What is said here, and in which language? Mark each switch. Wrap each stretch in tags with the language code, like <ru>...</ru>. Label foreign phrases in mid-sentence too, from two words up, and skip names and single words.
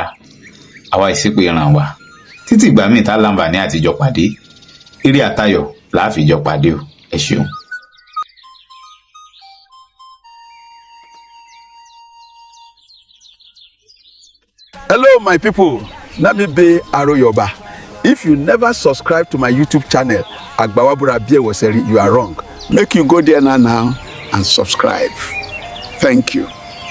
<yo>Àwa ìsìnkú ìran wa títí ìgbà míì tá láǹfààní àtijọ́ pàdé, eré àtayọ̀ láàfijọ́ pàdé o. Ẹ ṣeun.</yo> <en>Hello, my people. Let me be Aroyoba. If you never subscribe to my YouTube channel, Agbawabura Biewoseri, you are wrong. Make you go there now and subscribe. Thank you.</en>